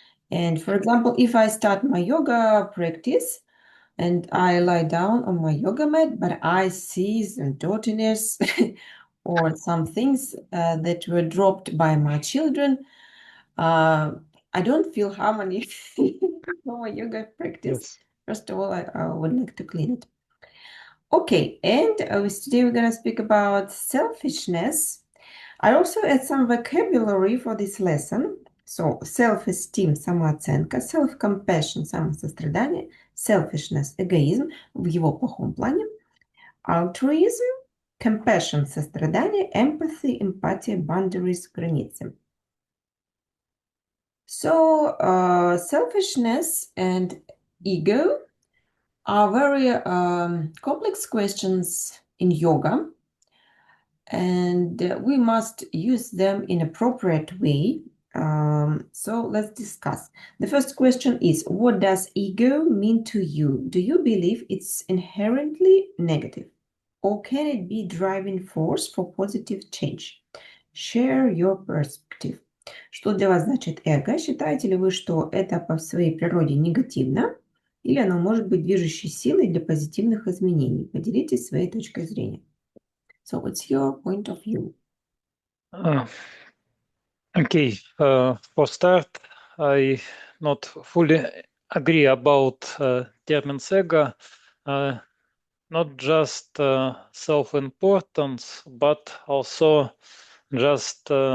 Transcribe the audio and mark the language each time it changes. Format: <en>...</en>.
<en>And for example, if I start my yoga practice and I lie down on my yoga mat, but I see some dirtiness or some things that were dropped by my children, I don't feel harmony for my yoga practice. Yes. First of all, I would like to clean it. Okay, and today we're going to speak about selfishness. I also add some vocabulary for this lesson. So, self-esteem,</en> <ru>самооценка,</ru> <en>self-compassion,</en> <ru>самосострадание,</ru> <en>selfishness,</en> <ru>эгоизм в его плохом плане,</ru> <en>altruism, compassion,</en> <ru>сострадание,</ru> <en>empathy,</en> <ru>эмпатия,</ru> <en>boundaries,</en> <ru>границы.</ru> <en>So, selfishness and ego are very complex questions in yoga, and we must use them in appropriate way. So let's discuss. The first question is, what does ego mean to you? Do you believe it's inherently negative, or can it be driving force for positive change? Share your perspective.</en> <ru>Что для вас значит эго? Считаете ли вы, что это по своей природе негативно, или оно может быть движущей силой для позитивных изменений? Поделитесь своей точкой зрения.</ru> <en>So what's your point of view? Okay, for start, I not fully agree about terms ego, not just self-importance, but also just</en>